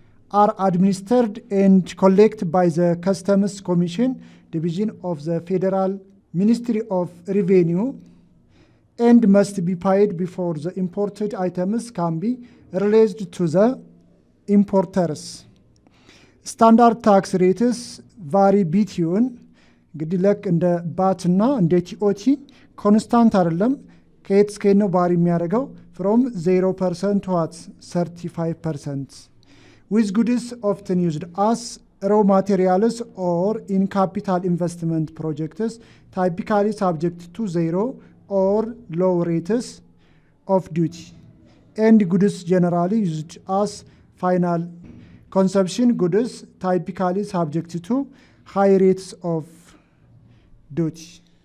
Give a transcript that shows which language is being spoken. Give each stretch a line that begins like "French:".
English: are administered and collected by the Customs Commission Division of the Federal Ministry of Revenue and must be paid before the imported items can be released to the importers.
Amharic: Standard tax rates vary between እንግዲህ ልክ እንደ ባት እና እንደ ቲኦቲ ኮንስታንት አይደለም። ከየት እስከ ነው ባሪ የሚያደርገው from 0% to 35%.
English: With goods often used as raw materials or in capital investment projects, typically subject to 0 or low rates of duty, and goods generally used as final consumption goods, typically subject to high rates of duty.